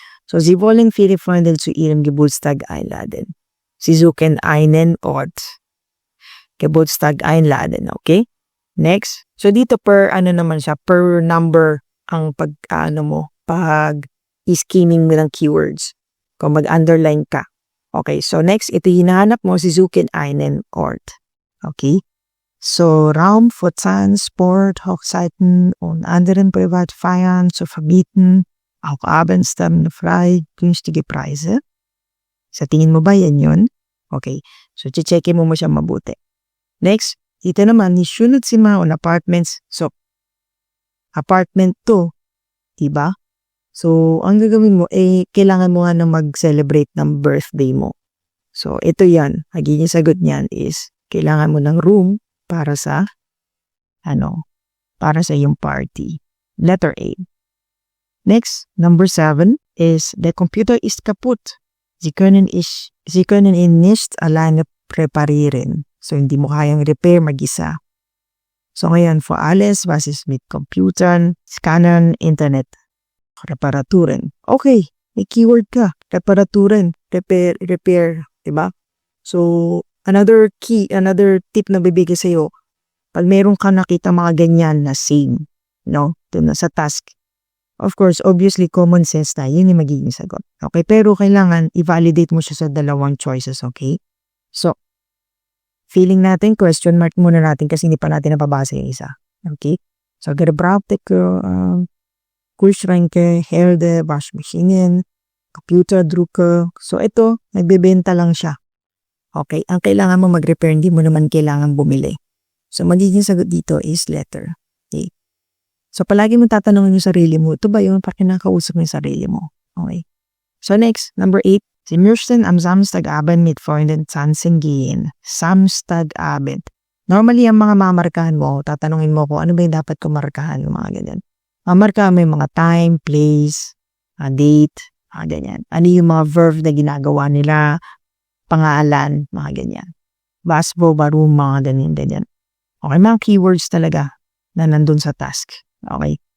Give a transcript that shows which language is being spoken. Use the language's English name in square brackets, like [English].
[German] So, Sie wollen viele Freunde zu Ihrem Geburtstag einladen. Sie suchen einen Ort. Geburtstag einladen, okay? [English] Next. [Filipino] So, dito per naman siya, per number ang pag-scheming mo ng keywords. Kung mag-underline ka. Okay, so next, ito hinahanap mo, [German] Sie suchen einen Ort. [Filipino] Okay? [German] So, Raum für Transport, Hochzeiten und anderen Privatfeiern zu vermieten, auch abends dann frei, günstige Preise. [Filipino] Sa tingin mo ba yan yun? Okay, so checkin mo siya mabuti. Next, ito naman, ni Schulzimmer und Apartments. So, apartment to, diba? So, ang gagawin mo, kailangan mo nga na mag-celebrate ng birthday mo. So, ito yan. Magiging sagot niyan is, kailangan mo ng room para sa, para sa iyong party. [English] Letter A. Next, number 7 is, [German] der Computer ist kaputt. Sie können ihn nicht alleine reparieren. [Filipino] So, hindi mo kayang repair mag-isa. So, ngayon, [German] für alles, was ist mit Computern, Scannern, Internet, Reparaturen. [Filipino] Okay, may keyword ka. Reparaturen, repair, diba? So, another tip na bibigay sa'yo, pag meron ka nakita mga ganyan na same, doon na sa task. [English] Of course, obviously, common sense [Filipino] na, yun yung magiging sagot. Okay, pero kailangan i-validate mo siya sa dalawang choices, okay? So, feeling natin, question mark muna natin kasi hindi pa natin napabasa yung isa. Okay? [German] So, Gebrauchte Kühlschränke, Herde, Waschmaschinen, Computerdrucker. So, [Filipino] ito, nagbebenta lang siya. [German] Okay? [Filipino] Ang kailangan mo mag-repair, hindi mo naman kailangan bumili. So, magiging sagot dito is letter A. So, palagi mo tatanungin yung sarili mo, ito ba yung pakinakausap mo yung sarili mo? Okay? [English] So, next, number 8. [German] Sie möchten am Samstagabend mit Freunden tanzen gehen. Samstagabend. [Filipino] Normally, ang mga mamarkahan mo, tatanungin mo kung ano ba yung dapat kong markahan, yung mga ganyan. Mamarkahan mo yung mga time, place, date, ganyan. Ano yung mga verb na ginagawa nila, pangalan, mga ganyan. Basbo, baru, mga ganyan. Okay, mga keywords talaga na nandun sa task. Okay.